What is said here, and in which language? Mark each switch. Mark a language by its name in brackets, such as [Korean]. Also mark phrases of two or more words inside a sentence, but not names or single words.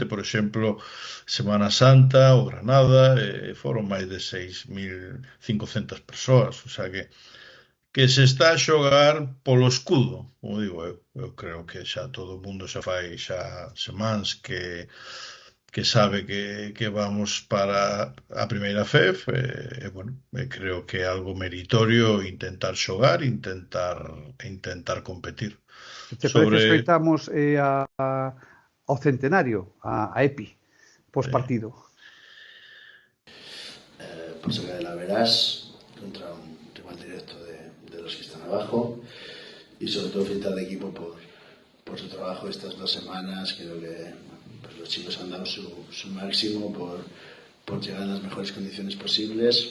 [Galician] Por exemplo, Semana Santa ou Granada foron máis de 6.500 persoas, [Spanish] o sea [Galician] que se está a xogar polo escudo, como digo eu creo que xa todo o mundo xa fai xa semanas que sabe que vamos para a primeira FEF, bueno, creo que é algo meritorio intentar xogar, intentar competir. Te parece escoitamos ao centenario, a EPI, postpartido. [Spanish] Pues la verás contra un rival directo de los que están abajo, y sobre todo felicitar al equipo por su trabajo estas 2 semanas. Creo que pues los chicos han dado su máximo por llegar en las mejores condiciones posibles.